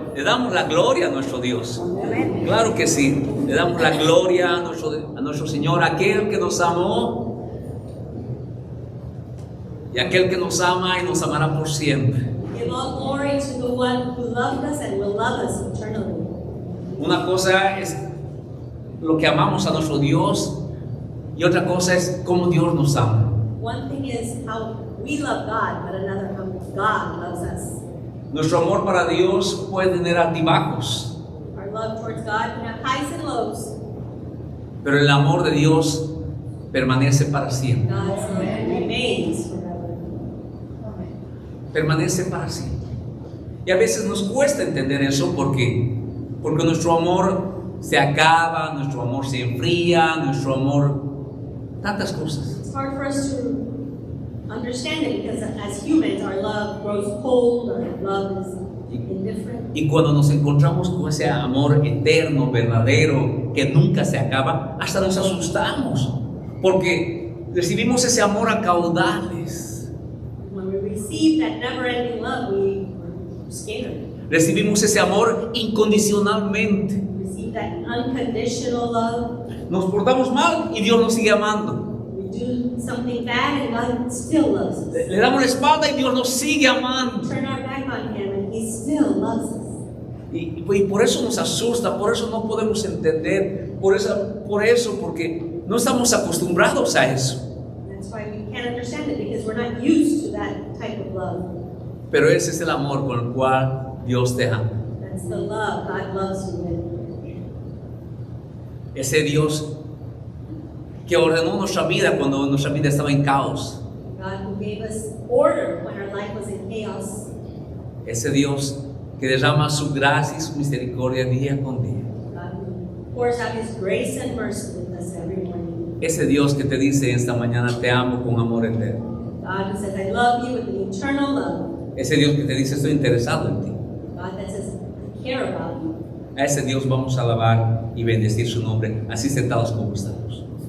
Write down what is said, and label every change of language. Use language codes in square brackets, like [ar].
[es] Le damos la gloria a nuestro Dios. Claro que sí, le damos la gloria a nuestro Señor, aquel que nos amó y aquel que nos ama y nos amará por siempre. [en] Give all glory to the one who loved us and will love us eternally. [es] Una cosa es lo que amamos a nuestro Dios y otra cosa es cómo Dios nos ama. [en] One thing is how we love God, but another how God loves us. [es] Nuestro amor para Dios puede tener altibajos, [en] Our love towards God can have highs and lows. [es] pero el amor de Dios permanece para siempre. [en] God's love remains forever. [es] Permanece para siempre. Y a veces nos cuesta entender eso porque nuestro amor se acaba, nuestro amor se enfría, nuestro amor, tantas cosas. [en] It's hard for us to understand it because as humans, our love grows cold, our love is indifferent. [es] Y cuando nos encontramos con ese amor eterno, verdadero, que nunca se acaba, hasta nos asustamos porque recibimos ese amor a caudales. [en] When we receive that never-ending love, we're scared. [es] Recibimos ese amor incondicionalmente. [en] We receive that unconditional love. [es] Nos portamos mal y Dios nos sigue amando. [en] We do something bad and God still loves us. [es] Le damos la espalda y Dios nos sigue amando. [en] Turn our back on Him and He still loves us. [es] Y por eso nos asusta, por eso no podemos entender, por eso porque no estamos acostumbrados a eso. [en] That's why we can't understand it because we're not used to that type of love. [es] Pero ese es el amor con el cual Dios te ama. [en] That's the love God loves you with. [es] Ese Dios que ordenó nuestra vida cuando nuestra vida estaba en caos. [en] God who gave us order when our life was in chaos. [es] Ese Dios que derrama su gracia y su misericordia día con día. [en] God who pours out His grace and mercy with us every morning. [es] Ese Dios que te dice esta mañana te amo con amor eterno. [en] God who says, I love you with an eternal love. [es] Ese Dios que te dice estoy interesado en ti. [en] God that says, I care about you. [es] A ese Dios vamos a alabar y bendecir su nombre, así sentados como estamos.